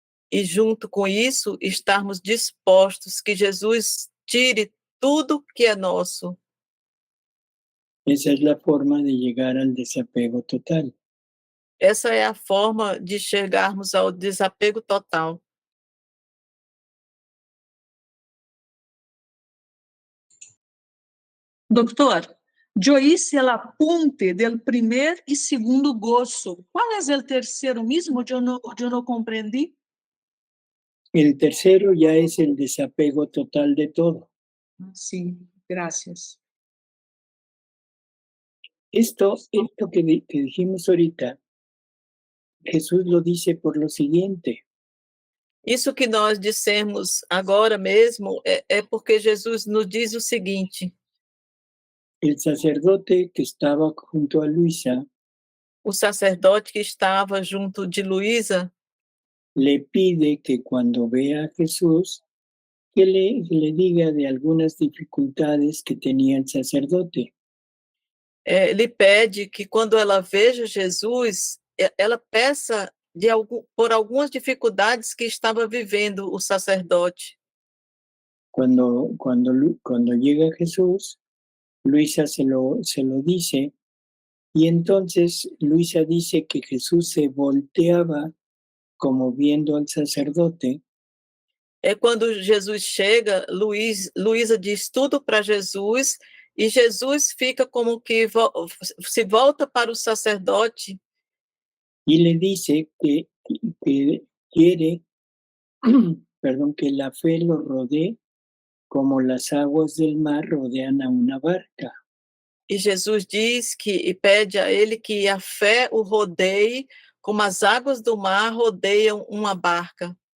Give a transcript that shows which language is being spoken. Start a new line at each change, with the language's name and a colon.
Portuguese: E junto com isso, estarmos dispostos que Jesus tire tudo que é nosso.
Spanish: Esa es la forma de llegar al desapego total.
Portuguese: Essa é a forma de chegarmos ao desapego total.
Spanish: Doutor, yo hice el apunte del primer y segundo gozo. ¿Cuál es el tercero mismo? Yo no comprendí. El tercero ya es el desapego total de todo. Sí, gracias. Esto que dijimos ahorita, Jesús lo dice por lo siguiente.
Portuguese: Isso que nós dissemos agora mesmo é porque Jesus nos diz o seguinte:
Spanish: El sacerdote que estaba junto a Luisa
Portuguese: o sacerdote que estava junto de Luísa
Spanish: le pide que cuando vea a Jesús, que le diga de algunas dificultades que tenía el sacerdote.
Portuguese: lhe pede que quando ela veja Jesus, ela peça por algumas dificuldades que estava vivendo o sacerdote.
Spanish: Cuando llega Jesús, Luisa se lo dice, y entonces Luisa dice que Jesús se volteaba como viendo al sacerdote.
Portuguese: É quando Jesus chega, Luísa diz tudo para Jesus, e Jesus fica como que se volta para o sacerdote
Spanish: Y le dice que quiere, que la fe lo rodee como las aguas del mar rodean a una barca.
Portuguese: e Jesus diz e pede a ele que a fé o rodeie como as águas do mar rodeiam uma barca.